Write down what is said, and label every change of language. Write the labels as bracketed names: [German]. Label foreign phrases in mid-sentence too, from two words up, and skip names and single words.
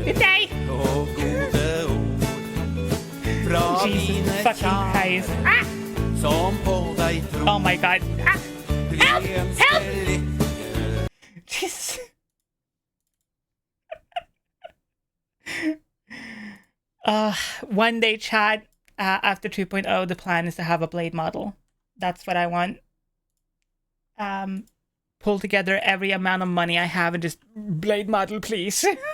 [Norwegian] okay. og gode ord fra Jesus mine [English] fucking Christ. [Norwegian] kjære Ah! som på deg tror. [English] Oh my god. Ah! Help! [Norwegian] Vi ønsker lykke. Jesus. [English] One day, Chad, after 2.0, the plan is to have a blade model. That's what I want. Pull together every amount of money I have and just blade model, please.